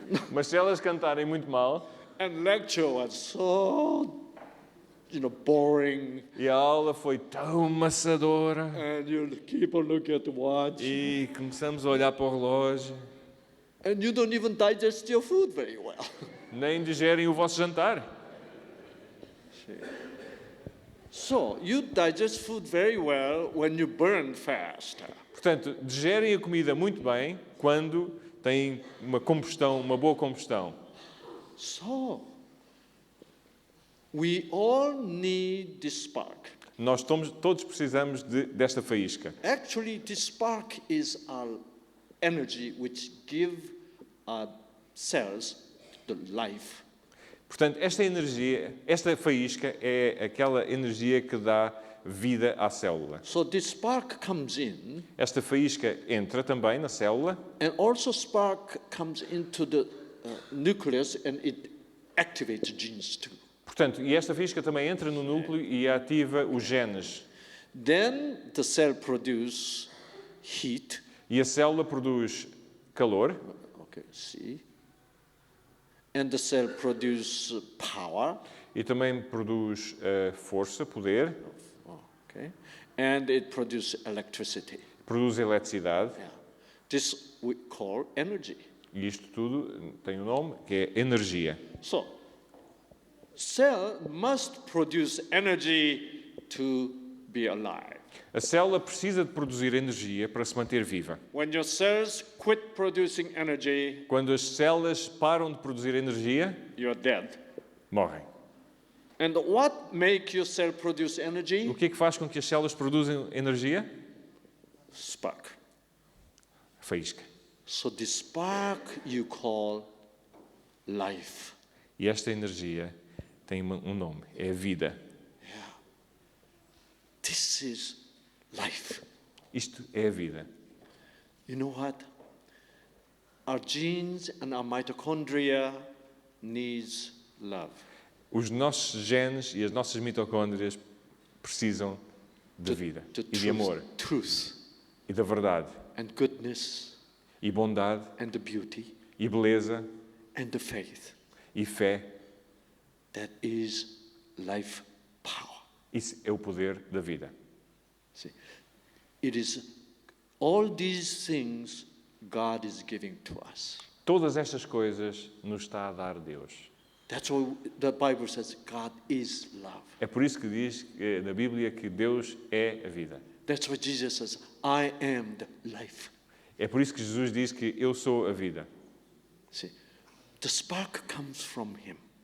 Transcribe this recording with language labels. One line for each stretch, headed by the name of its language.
Portuguese: Mas se elas cantarem muito mal,
English: and lecture was so, boring,
Portuguese: e a aula foi tão maçadora,
English: and you keep on looking at the watch,
Portuguese: e começamos a olhar para o relógio,
English: and you don't even digest your food very well.
Portuguese: nem digerem o vosso jantar.
English: So you digest food very well when you burn fast.
Portuguese: Portanto, digerem a comida muito bem quando têm uma combustão, uma boa combustão.
English: So we all need this spark.
Portuguese: Nós todos precisamos desta faísca.
English: Actually, this spark is our energy which give our cells the life.
Portuguese: Portanto, esta energia, esta faísca é aquela energia que dá vida à célula.
English: So this spark comes in,
Portuguese: Esta faísca entra também na célula
English: and also spark comes into the nucleus and it activates genes too.
Portuguese: Portanto, e esta faísca também entra no núcleo e ativa os genes.
English: Then the cell produce heat.
Portuguese: E a célula produz calor
English: Okay, see. And the cell produce power.
Portuguese: e também produz força, poder,
English: Okay. And it produces electricity.
Portuguese: produz eletricidade.
English: Yeah. This we call energy.
Portuguese: E isto tudo tem um nome, que é energia.
English: So, cell must produce energy to be alive.
Portuguese: A célula precisa de produzir energia para se manter viva.
English: When your cells quit producing energy,
Portuguese: Quando as células param de produzir energia,
English: you're dead.
Portuguese: morrem.
English: And what makes your cell produce energy?
Portuguese: O que é que faz com que as células produzam energia?
English: Spark.
Portuguese: Faísca.
English: So the spark you call life.
Portuguese: E esta energia tem um nome, é a vida.
English: Yeah. This is life.
Portuguese: Isto é a vida.
English: You know what? Our genes and our mitochondria needs love.
Portuguese: Os nossos genes e as nossas mitocôndrias precisam de vida
English: The
Portuguese: e de amor
English: truth
Portuguese: e da verdade
English: and goodness
Portuguese: e bondade
English: and the beauty
Portuguese: e beleza
English: and the faith.
Portuguese: e fé.
English: That is life power.
Portuguese: Isso é o poder da vida.
English: See, it is all these things God is giving to us.
Portuguese: Todas estas coisas nos está a dar Deus.
English: That's why the Bible says God is love.
Portuguese: É por isso que diz na Bíblia que Deus é a vida.
English: That's why Jesus says, I am the life.
Portuguese: É por isso que Jesus diz que eu sou a vida.
English: See, the spark comes from Him.